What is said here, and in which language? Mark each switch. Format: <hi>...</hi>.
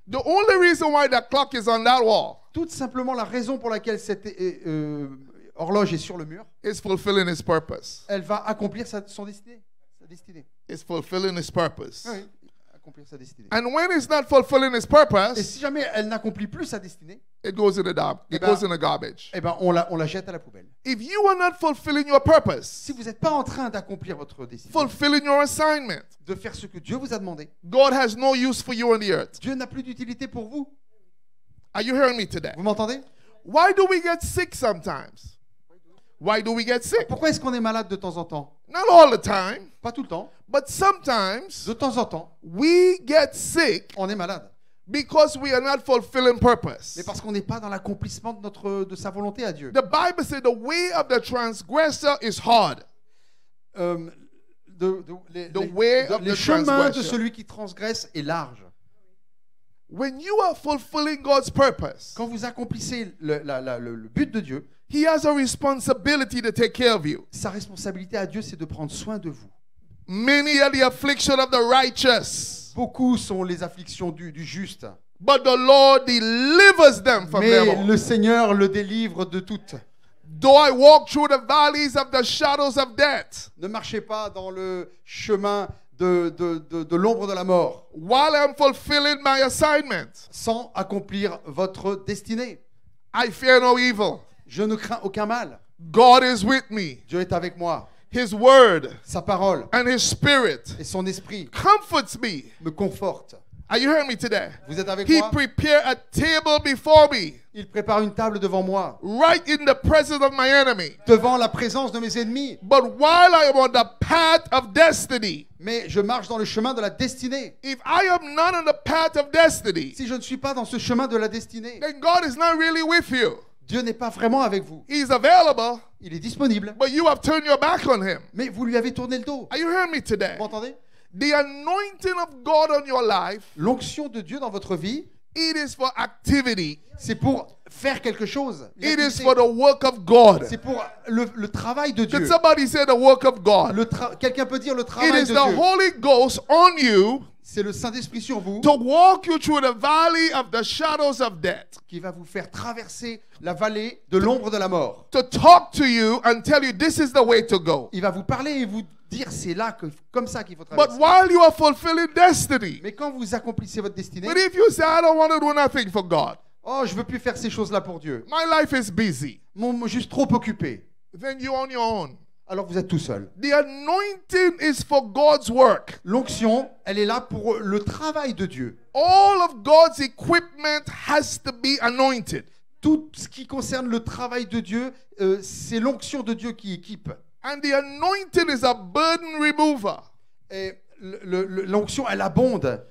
<en>The only reason why that clock is on that wall</en> <fr>Tout simplement la raison pour laquelle cette horloge est sur le mur,</fr> <en>is fulfilling his purpose.</en> <fr>elle va accomplir son destinée. Sa destinée.</fr> <en>It's fulfilling his purpose.</en> <fr>Oui, accomplir sa destinée.</fr> <en>And when it's not fulfilling his</en> <fr>Et</fr> <en>purpose,</en> <fr>si jamais elle n'accomplit plus sa destinée,</fr> <en>it goes in the it goes in the garbage.</en> <fr>eh ben on la jette à la poubelle.</fr> <en>If you are not fulfilling your purpose,</en> <fr>Si vous n'êtes pas en train d'accomplir votre destinée,</fr> <en>fulfilling your assignment,</en> <fr>de faire ce que Dieu vous a demandé,</fr> <en>God has no use for you on the earth.</en> <fr>Dieu n'a plus d'utilité pour vous.</fr> <en>Are you hearing me today?</en> <fr>Vous m'entendez?</fr> <en>Why do we get sick sometimes? Why do we get sick?</en> <fr>Pourquoi est-ce qu'on est malade de temps en temps?</fr> <en>Not all the time,</en> <fr>Pas tout le temps.</fr> <en>but sometimes</en> <fr>De temps en temps,</fr> <en>we get sick</en> <fr>on est malade.</fr> <en>because we are not fulfilling</en> <fr>Mais</fr> <en>purpose.</en> <fr>parce qu'on n'est pas dans l'accomplissement de sa volonté à Dieu.</fr> <en>The Bible says the way of the transgressor is hard. The way of</en> <fr>Les</fr> <en>the</en> <fr>chemins de</fr> <en>transgressor.</en> <fr>celui qui transgresse est large.</fr> <en>When you are fulfilling God's purpose,</en> <fr>Quand vous accomplissez le but de Dieu,</fr> <en>He has a responsibility to take care of you.</en> <fr>sa responsabilité à Dieu, c'est de prendre soin de vous.</fr> <en>Many are the affliction of the righteous,</en> <fr>Beaucoup sont les afflictions du juste,</fr> <en>but the Lord delivers them from them</en> <fr>mais</fr> <en>all.</en> <fr>le Seigneur le délivre de toutes.</fr> <en>Though I walk through the valleys of the shadows of death,</en> <fr>Ne marchez pas dans le chemin de l'ombre de la mort</fr> <en>while I'm fulfilling my assignment,</en> <fr>sans accomplir votre destinée.</fr> <en>I fear no evil.</en> <fr>Je ne crains aucun mal.</fr> <en>God is with me.</en> <fr>Dieu est avec moi.</fr> <en>His word</en> <fr>Sa parole</fr> <en>and His Spirit</en> <fr>et son esprit</fr> <en>comforts me.</en> <fr>me confortent.</fr> <en>Are you hearing me today?</en> <fr>Vous êtes avec</fr> <en>He</en> <fr>moi?</fr> <en>prepared a table before me,</en> <fr>Il prépare une table devant moi,</fr> <en>right in the presence of my enemy.</en> <fr>devant la présence de mes ennemis.</fr> <en>But while I am on the path of destiny,</en> <fr>Mais je marche dans le chemin de la destinée.</fr> <en>if I am not on the path of destiny,</en> <fr>Si je ne suis pas dans ce chemin de la destinée,</fr> <en>then God is not really with you.</en> <fr>Dieu n'est pas vraiment avec vous.</fr> <en>He's available,</en> <fr>Il est disponible,</fr> <en>but you have turned your back on Him.</en> <fr>mais vous lui avez tourné le dos.</fr> <en>Are you hearing me today?</en> <fr>Vous m'entendez?</fr> <en>The anointing of God on your life,</en> <fr>L'onction de Dieu dans votre vie,</fr> <en>it is for activity.</en> <fr>c'est pour faire quelque chose.</fr> <en>It is for the work of God.</en> <fr>C'est pour le travail de</fr> <en>Can</en> <fr>Dieu.</fr> <en>somebody say the work of God?</en> <fr>Quelqu'un peut dire le</fr> <en>It</en> <fr>travail</fr> <en>is</en> <fr>de</fr> <en>the</en> <fr>Dieu.</fr> <en>Holy Ghost on you</en> <fr>C'est le Saint-Esprit sur vous</fr> <en>to walk you through the valley of the shadows of death,</en> <fr>qui va vous faire traverser la vallée de l'ombre de la mort.</fr> <en>to talk to you and tell you this is the way to go.</en> <fr>Il va vous parler et vous dire c'est là comme ça qu'il faut</fr> <en>But</en> <fr>traverser.</fr> <en>while you are fulfilling destiny,</en> <fr>Mais quand vous accomplissez votre destinée,</fr> <en>but if you say, I don't want to do nothing for God,</en> <fr>oh, je veux plus faire ces choses-là pour Dieu.</fr> <en>my life is busy,</en> <fr>Juste trop occupé.</fr> <en>then you're on your own.</en> <fr>Alors vous êtes tout seul.</fr> <en>The anointing is for God's work.</en> <fr>L'onction, elle est là pour le travail de Dieu.</fr> <en>All of God's equipment has to be anointed.</en> <fr>Tout ce qui concerne le travail de Dieu, c'est l'onction de Dieu qui équipe.</fr> <en>And the anointing is a burden remover.</en> <fr>Et l'onction, elle abonde.</fr>